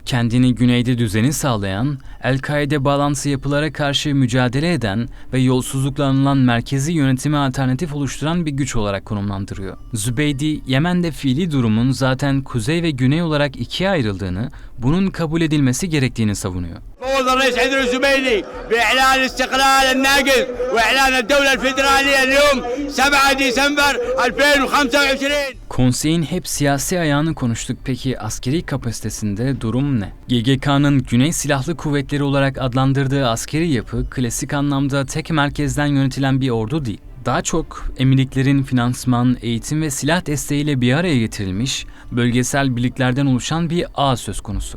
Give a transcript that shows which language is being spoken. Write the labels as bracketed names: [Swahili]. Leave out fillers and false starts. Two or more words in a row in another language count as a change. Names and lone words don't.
[Turkish] Kendini güneyde düzeni sağlayan, El-Kaide bağlantısı yapılara karşı mücadele eden ve yolsuzlukla anılan merkezi yönetime alternatif oluşturan bir güç olarak konumlandırıyor. Zübeydi, Yemen'de fiili durumun zaten kuzey ve güney olarak ikiye ayrıldığını, bunun kabul edilmesi gerektiğini savunuyor. [Arabic] فوض الرئيس عدل الزبيدي بإعلان استقلال الناقل وإعلان الدولة الفيدرالية اليوم 7 ديسمبر 2025. [Turkish] Konseyin hep siyasi ayağını konuştuk. Peki askeri kapasitesinde durum ne? GGK'nın Güney Silahlı Kuvvetleri olarak adlandırdığı askeri yapı klasik anlamda tek merkezden yönetilen bir ordu değil. Daha çok emirliklerin finansman, eğitim ve silah desteğiyle bir araya getirilmiş, bölgesel birliklerden oluşan bir ağ söz konusu.